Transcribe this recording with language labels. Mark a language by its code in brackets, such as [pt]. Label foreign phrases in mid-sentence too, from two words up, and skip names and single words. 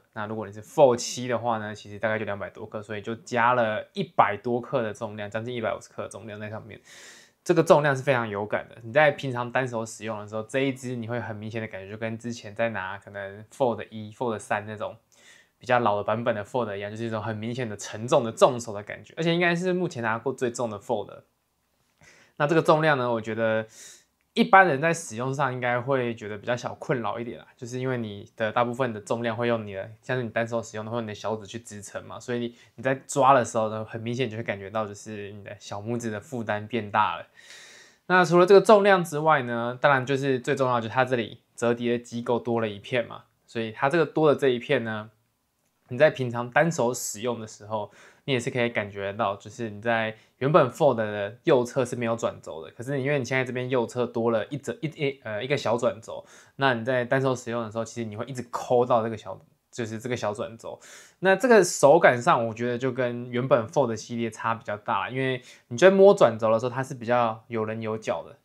[zh] 那如果你是 Fold 7的話呢，其實大概就200多克，所以就加了100多克的重量，將近150克的重量在上面。這個重量是非常有感的。你在平常單手使用的時候，這一支你會很明顯的感覺，就跟之前在拿可能 Fold 1、Fold 3那種比較老的版本的 Fold 一樣，就是一種很明顯的沉重的重手的感覺。而且應該是目前拿過最重的 Fold。那這個重量呢，我覺得一般人在使用上應該會覺得比較小困擾一點啦，就是因為你的大部分的重量會用你的，像是你單手使用的，會用你的小指去支撐嘛，所以你在抓的時候呢，很明顯就會感覺到就是你的小拇指的負擔變大了。那除了這個重量之外呢，當然就是最重要的就是它這裡折疊的機構多了一片嘛，所以它這個多的這一片呢，你在平常單手使用的時候，你也是可以感覺到，就是你在原本 Fold 的右側是沒有轉軸的，可是因為你現在這邊右側多了一個小轉軸，那你在單手使用的時候，其實你會一直摳到這個小轉軸。那這個手感上，我覺得就跟原本 Fold 系列差比較大，因為你在摸轉軸的時候，它是比較有稜有角的。